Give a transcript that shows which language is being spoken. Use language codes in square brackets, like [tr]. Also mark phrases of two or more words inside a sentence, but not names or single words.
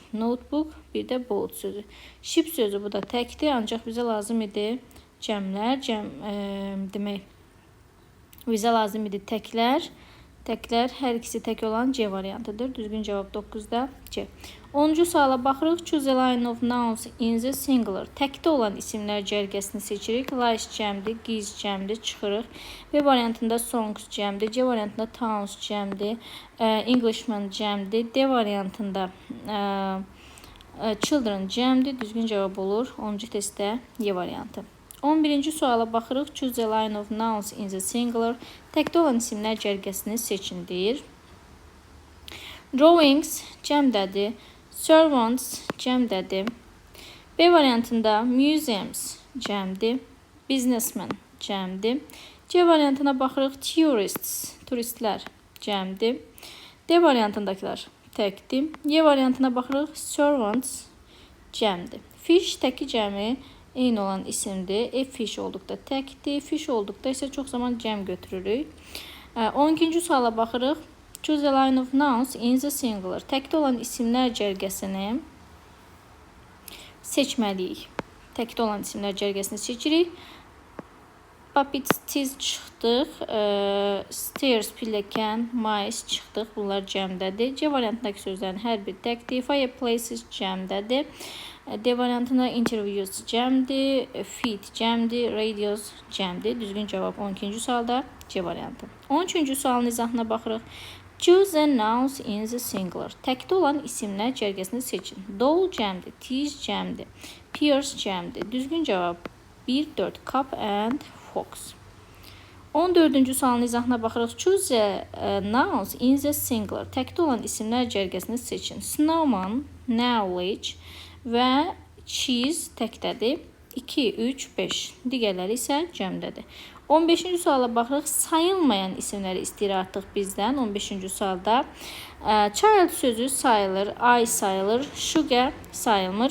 [az] Notebook, bir də boat sözü. Ship sözü bu da təkdir, ancaq bizə lazım idi cəmlər. Demək, bizə lazım idi təklər. Təklər hər ikisi tək olan C variantıdır. Düzgün cavab 9-da C. 10-cu suala baxırıq. [en] Choose a line of nouns in the singular. [az] Təkdə olan isimlər cərgəsini seçirik. Lies cəmdir, giz cəmdir, çıxırıq. B variantında songs cəmdir, C variantında towns cəmdir, Englishman cəmdir, D variantında children cəmdir. Düzgün cavab olur 10-cu testdə Y variantı. 11-ci suala baxırıq. [en] Choose a line of nouns in the singular. [az] Təkdə olan isimlər cərgəsini seçin deyir. Drawings cəmdədir. Servants cəmdədir. B variantında museums cəmdir. Businessman cəmdir. C variantına baxırıq. Tourists, turistlər cəmdir. D variantındakılar təkdir. Y variantına baxırıq. Servants cəmdir. Fish təki cəmi eyni olan isimdir. Fish olduqda təkdir. Fish olduqda isə çox zaman cəm götürürük. 12-ci suala baxırıq. [en] Choose a line of nouns in the singular. [az] Təkdə olan isimlər cərgəsini seçməliyik. Təkdə olan isimlər cərgəsini seçirik. Puppets, tiz çıxdıq. Stairs, pilləkən, mice çıxdıq. Bunlar cəmdədir. C variantındakı sözlərin hər bir təkdir. Fireplaces cəmdədir. D variantında interviews cəmdir, feet cəmdir, radios cəmdir. Düzgün cavab 12-ci sualda C variantı. 13-cü sualın izahına baxırıq. [en] Choose a nouns in the singular. [az] Təkdə olan isimlər cərgəsini seçin. Doll cəmdir, tiz cəmdir, Pierce cəmdir. Düzgün cavab 1-4. [en] Cup and fox. [az] 14-cü sualın izahına baxırıq. [en] Choose a nouns in the singular. [az] Təkdə olan isimlər cərgəsini seçin. Snowman, knowledge və cheese təkdədir. 2, 3, 5. Digərləri isə cəmdədir. 15-ci suala baxırıq. Sayılmayan isimləri istəyir artıq bizdən. 15-ci sualda child sözü sayılır, ay sayılır, sugar sayılmır.